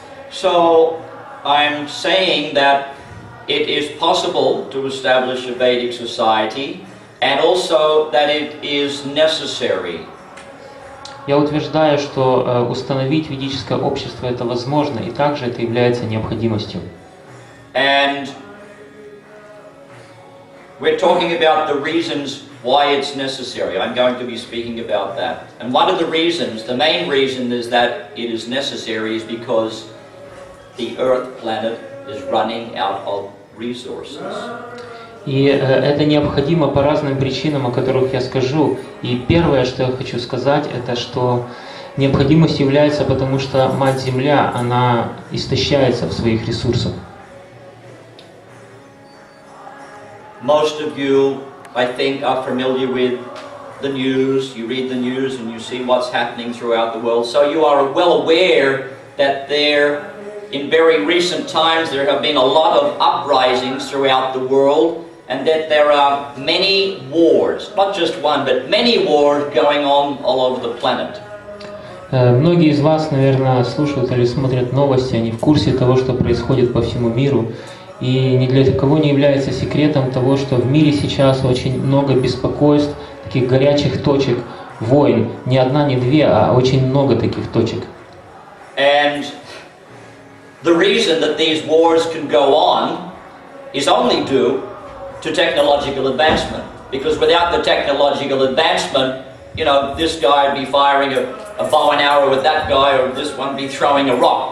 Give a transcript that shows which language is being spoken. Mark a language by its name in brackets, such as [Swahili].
[English] So I'm saying that it is possible to establish a Vedic society and also that it is necessary. [Russian] Я утверждаю, что установить ведическое общество это возможно, и также это является необходимостью. [English] And we're talking about the reasons why it's necessary. I'm going to be speaking about that. And one of the reasons, the main reason is that it is necessary is because the Earth planet is running out of resources. [Russian] И это необходимо по разным причинам, о которых я скажу. И первое, что я хочу сказать, это что необходимость является, потому что Мать-Земля, она истощается в своих ресурсах. [English] Most of you, I think, are familiar with the news. You read the news and you see what's happening throughout the world. So you are well aware that in very recent times there have been a lot of uprisings throughout the world, and that there are many wars, not just one, but many wars going on all over the planet. [Russian] Многие из вас, наверное, слушают или смотрят новости, они в курсе того, что происходит по всему миру. И ни для кого не является секретом того, что в мире сейчас очень много беспокойств, таких горячих точек, войн. Не одна, не две, а очень много таких точек. [English] And the reason that these wars can go on is only due to technological advancement. Because without the technological advancement, you know, this guy would be firing a bow and arrow at that guy, or this one be throwing a rock.